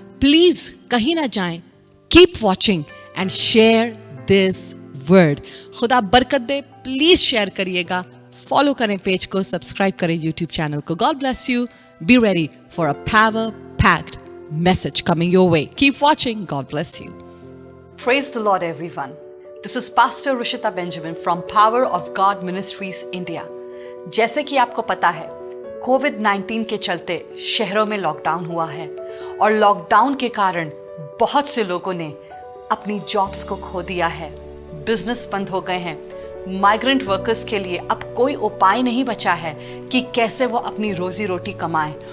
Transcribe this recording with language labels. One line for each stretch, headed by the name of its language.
Hindi: Please कहीं ना जाएं,
English: Keep watching and share this word.
Hindi: खुदा बरकत दे। प्लीज शेयर करिएगा, फॉलो करें पेज को, सब्सक्राइब करें यूट्यूब चैनल को।
English: God bless you. Be ready for a power packed message coming your way. Keep watching. God bless you. Praise the Lord, everyone. This is Pastor Rishita Benjamin from Power of God Ministries, India.
Hindi: जैसे कि आपको पता है, कोविड-19 के चलते शहरों में lockdown हुआ है और लॉकडाउन के कारण बहुत से लोगों ने अपनी जॉब्स को खो दिया है, बिजनेस बंद हो गए हैं। माइग्रेंट वर्कर्स के लिए अब कोई उपाय नहीं बचा है कि कैसे वो अपनी रोजी रोटी कमाएं।